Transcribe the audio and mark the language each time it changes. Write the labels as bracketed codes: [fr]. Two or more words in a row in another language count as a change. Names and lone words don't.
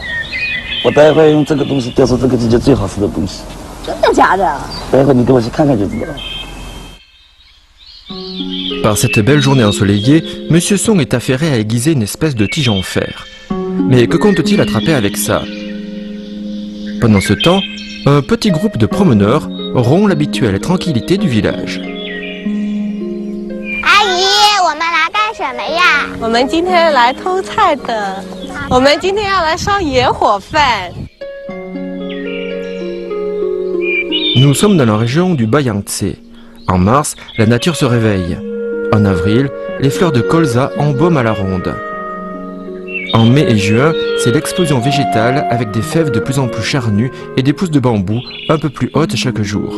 [zh] 我待会用这个东西调出这个季节最好吃的东西。真的假的？待会你跟我去看看就知道了。 [fr] Par cette belle journée ensoleillée, Monsieur Song est affairé à aiguiser une espèce de tige en fer. Mais que compte-t-il attraper avec ça? Pendant ce temps, un petit groupe de promeneurs rompt l'habituelle tranquillité du village. [zh] 阿姨，我们来干什么呀？我们今天来偷菜的，我们今天要来烧野火饭。 [fr] Nous sommes dans la région du Bas-Yangtze. En mars, la nature se réveille. En avril, les fleurs de colza embaument à la ronde. En mai et juin, c'est l'explosion végétale avec des fèves de plus en plus charnues et des pousses de bambou un peu plus hautes chaque jour.